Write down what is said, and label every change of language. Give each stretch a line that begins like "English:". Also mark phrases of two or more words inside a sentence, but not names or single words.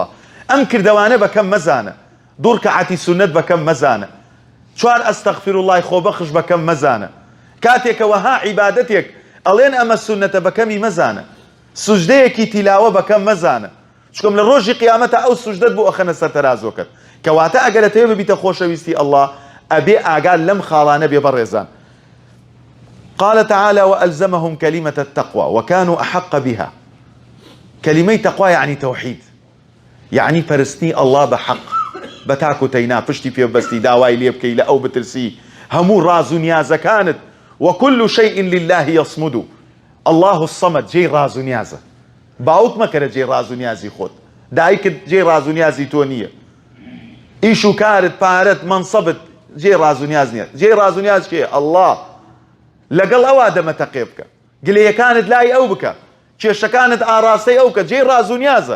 Central Kurdish: ئەم کردەوانە بەکەم مەزانە، دوو ڕکعەتی سنەت بەکەم مەزانە، 4
Arabic: ئەستەغفر الله
Central Kurdish: خۆبەخش بەکەم مەزانە. کاتێکەوەها عیبادەتێک ئەڵێن ئەمە سنەتە بەکەمی مەزانە، سوجدەیەکی تیلاوە بەکەم مەزانە، چکەم لە ڕۆژی قیامەتە ئەو سوجدەت بۆ ئەخەنە سەر تەرازۆکەت. کەواتە ئەگەرەتەوێ ببیتە خۆشەویستی ئەڵڵا، ئەبێ ئاگال لەم خاڵانە بێ بەڕێزان.
Arabic: قال تعالى وألزمهم كلمة التقوى وكانوا أحق بها. كلمة تقوى يعني توحيد، يعني
Central Kurdish: پەرستنی الله بحق، بتاكو تينا پشتی پێ بەستی داوای لێ بکەی لە ئەو بترسی، هەموو ڕاز و نیازەکانت.
Arabic: وكل شيء لله يصمد. الله الصمد
Central Kurdish: جێی ڕاز و نیازە. باوت مەکەرە جێی ڕاز و نیازی خۆت، دایکت جێی ڕاز و نیازی تۆ نییە، ئیش و کارت پارەت مەنسەبت جێی ڕاز و نیاز نییە. جێی ڕاز و نیاز کێ؟ ئەڵڵا. لەگەڵ ئەوا دەمەتەقێ بکە، گلەیەکانت لای ئەو بکە، کێشەکانت ئاراستەی ئەو کە جێی ڕاز و نیازە.